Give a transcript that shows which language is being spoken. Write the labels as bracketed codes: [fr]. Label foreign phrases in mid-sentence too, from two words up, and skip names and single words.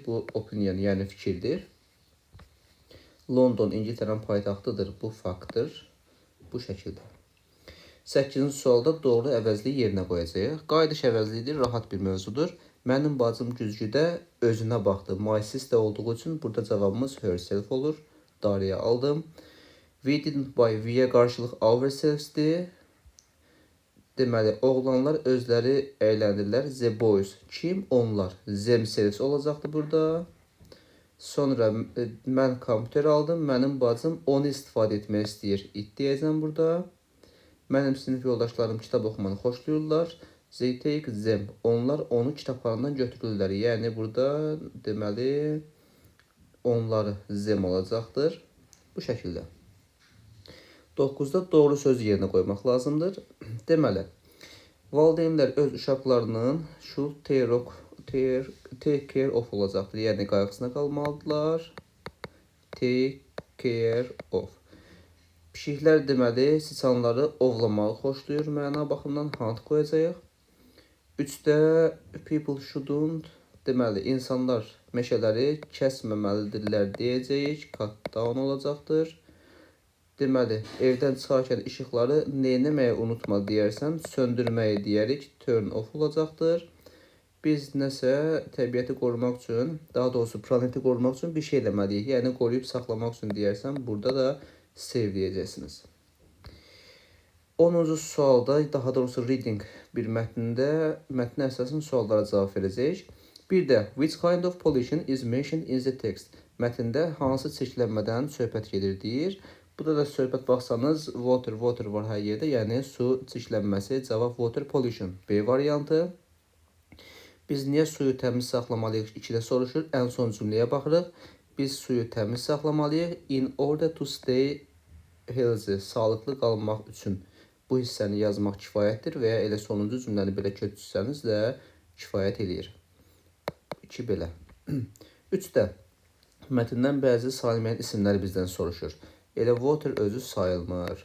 [az] Bu opinion, yəni fikirdir. London İngiltərənin paytaxtıdır. Bu faktdır. Bu şəkildə. 8-ci sualda doğru əvəzliyi yerinə qoyacağıq. Qayıdış əvəzliyidir, rahat bir mövzudur. Mənim bacım güzgüdə özünə baxdı. [en] My sister [az] olduğu üçün burada cavabımız herself olur. Dariyə aldım. [en] We didn't buy [az] we-yə qarşılıq ourselves-dir. Deməli, oğlanlar özləri əyləndirlər. [en] The boys. [az] Kim? Onlar. Themselves olacaqdır burada. Sonra mən kompüter aldım. Mənim bacım onu istifadə etmək istəyir. It deyəcəm burada. Mənim sinif yoldaşlarım kitab oxumanı xoşlayırlar. [en] They take them. [az] Onlar onu kitabxanadan götürürlər. Yəni burada deməli onları them olacaqdır. Bu şəkildə. 9-da doğru söz yerinə qoymaq lazımdır. [en] Deməli, [az] valideynlər öz uşaqlarının [en] should take care of olacaqdır. [az] Yəni qayğısına qalmalıdırlar. [en] Take care of. [az] Pişiklər deməli siçanları ovlamağı xoşlayır. Məna baxımından hunt qoyacağıq. 3-də [en] people shouldn't [az] deməli insanlar meşələri kəsməməlidirlər deyəcəyik. [en] Cut down [az] olacaqdır. Deməli, evdən çıxarkən işıqları neynəməyə unutma deyərsən, söndürməyi deyərik, [en] turn off [az] olacaqdır. Biz nəsə təbiəti qorumaq üçün, daha doğrusu planeti qorumaq üçün bir şey eləməliyik. Yəni qoruyub saxlamaq üçün deyərsəm, burada da save deyəcəksiniz. 10-cu sualda, daha doğrusu reading bir mətndə mətnə əsasən suallara cavab verəcəyik. [en] Bir də which kind of pollution is mentioned in the text? [az] Mətndə hansı çirklənmədən söhbət gedir deyir. Burada da söhbət baxsanız water var hər yerdə, yəni su çirklənməsi. Cavab [en] water pollution [az] B variantı. Biz niyə suyu təmiz saxlamalıyıq? 2-də soruşur. Ən son cümləyə baxırıq. Biz suyu təmiz saxlamalıyıq. [en] In order to stay healthy, [az] sağlıqlı qalmaq üçün. Bu hissəni yazmaq kifayətdir və ya elə sonuncu cümləni belə köçürsəniz də kifayət eləyir. 2 belə. 3-də mətndən bəzi sayılmayan isimləri bizdən soruşur. Elə water özü sayılmır.